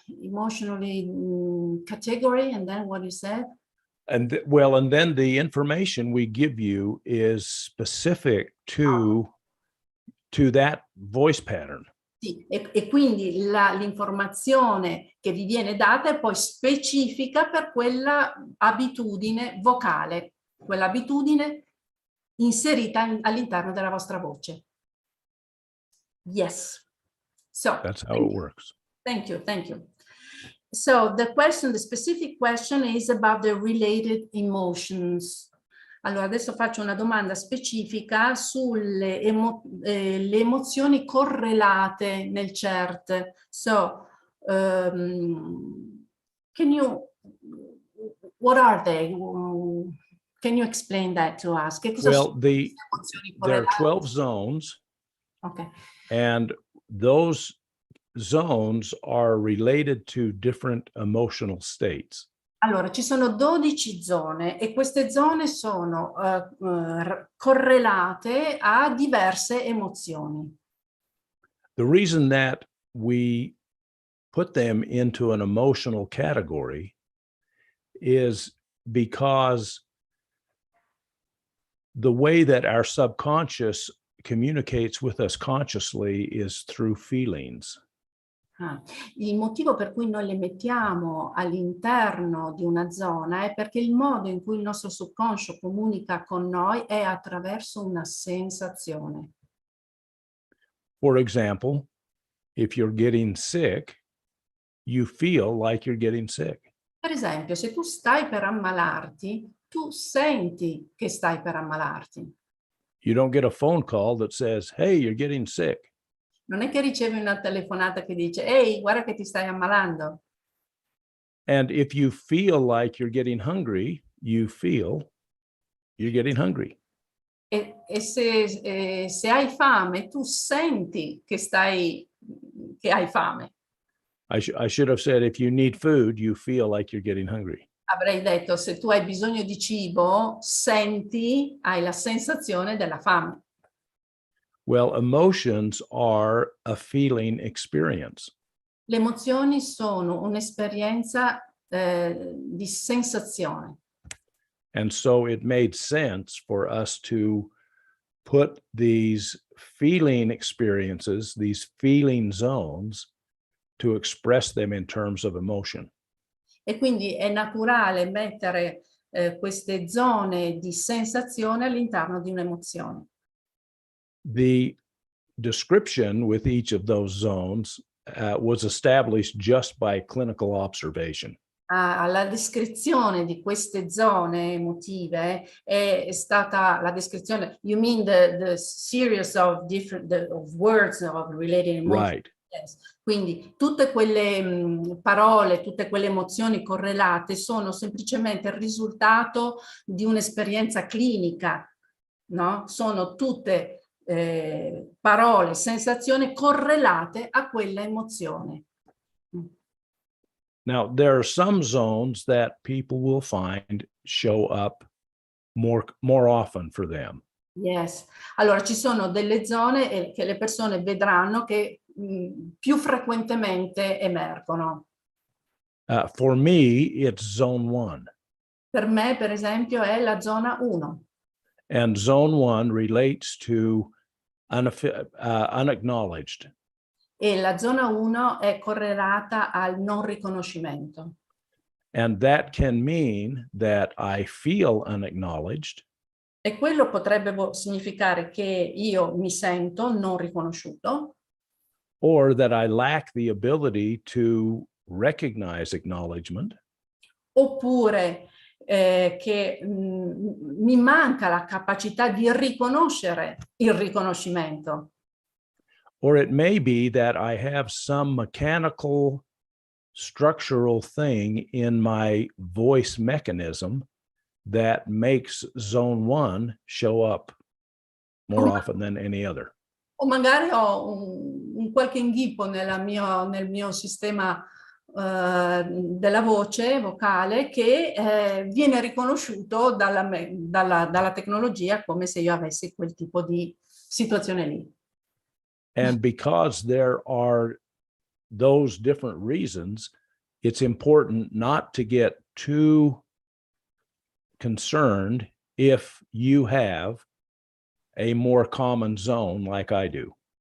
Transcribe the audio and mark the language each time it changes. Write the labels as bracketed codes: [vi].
[en] Emotionally category, and then what you said? And then the information we give you is specific to that voice pattern. [it] Sì, e quindi l'informazione che vi viene data è poi specifica per quella abitudine vocale, quell'abitudine inserita all'interno della vostra voce. [en] Yes. So That's how it works. Thank you. So the specific question is about the related emotions. [it] Allora, adesso faccio una domanda specifica sulle le emozioni correlate nel CERT. [en] So, what are they? Can you explain that to us? [it] Che cosa sono [en] Well, there are 12 zones. Okay. And those zones are related to different emotional states. [it] Allora, ci sono 12 zone e queste zone sono correlate a diverse emozioni. [en] The reason that we put them into an emotional category is because the way that our subconscious communicates with us consciously is through feelings. [it] Il motivo per cui noi le mettiamo all'interno di una zona è perché il modo in cui il nostro subconscio comunica con noi è attraverso una sensazione. [en] For example, if you're getting sick, you feel like you're getting sick. [it] Per esempio, se tu stai per ammalarti, tu senti che stai per ammalarti. [en] You don't get a phone call that says, hey, you're getting sick. [it] Non è che ricevi una telefonata che dice, ehi, guarda che ti stai ammalando. [en] And if you feel like you're getting hungry, you feel you're getting hungry. [it] E se hai fame, tu senti che hai fame. [en] I should have said, if you need food, you feel like you're getting hungry. [it] Avrei detto, se tu hai bisogno di cibo, hai la sensazione della fame. [en] Well, emotions are a feeling experience. [it] Le emozioni sono un'esperienza di sensazione. [en] And so it made sense for us to put these feeling experiences, these feeling zones, to express them in terms of emotion. [it] E quindi è naturale mettere queste zone di sensazione all'interno di un'emozione. [en] The description with each of those zones was established just by clinical observation. [it] La descrizione di queste zone emotive è stata la descrizione, [en] you mean the series of different of words of related emotions. Right. Yes. [it] Quindi tutte quelle parole, tutte quelle emozioni correlate sono semplicemente il risultato di un'esperienza clinica, no? Sono tutte parole, sensazioni correlate a quella emozione. [en] Now, there are some zones that people will find show up more often for them. Yes. [it] Allora, ci sono delle zone che le persone vedranno che più frequentemente emergono. [en] For me, it's zone 1. [it] Per me, per esempio, è la zona 1. [en] And zone 1 relates to unacknowledged. [it] E la zona 1 è correlata al non riconoscimento. [en] And that can mean that I feel unacknowledged. [it] E quello potrebbe significare che io mi sento non riconosciuto. [en] Or that I lack the ability to recognize acknowledgement. [it] Oppure che mi manca la capacità di riconoscere il riconoscimento. [en] Or it may be that I have some mechanical structural thing in my voice mechanism that makes zone 1 show up more often than any other. [it] O magari ho un qualche inghippo nel mio sistema della voce vocale che viene riconosciuto dalla tecnologia come se io avessi quel tipo di situazione lì. [en] And because there are those different reasons, it's important not to get too concerned if you have a more common zone like I do.